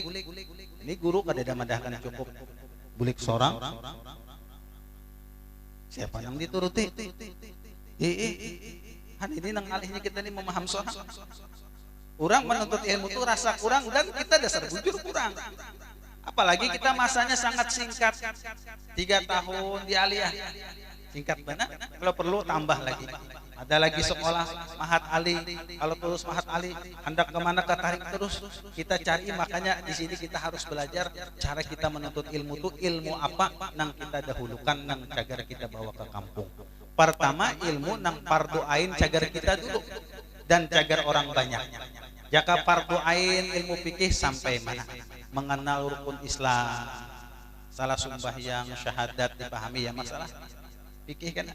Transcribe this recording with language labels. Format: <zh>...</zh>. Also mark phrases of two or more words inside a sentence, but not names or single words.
<bjn>Ini guru kadada madahkan cukup. Bulik sorang. Siapa yang dituruti? Han ini nang alihnya kita ini memaham sorang. Orang menuntut ilmu itu rasa kurang dan kita dasar bujur kurang.</bjn> <id>Apalagi kita masanya sangat singkat, 3 tahun di aliyah, singkat banget. Kalau perlu tambah lagi. Ada lagi sekolah Mahat Ali. Kalau terus Mahat Ali, hendak kemana ketarik terus.</id> <bjn>Kita cari, makanya di sini kita harus belajar cara kita menuntut ilmu itu ilmu apa nang kita dahulukan nang cagar kita bawa ke kampung. Pertama ilmu nang fardu ain cagar kita dulu dan cagar orang banyak. Jaka fardu ain ilmu fikih sampai mana?</bjn> <id>Mengenal rukun Islam, salah sembahyang, syahadat dipahami ya masalah fikih kan?</id>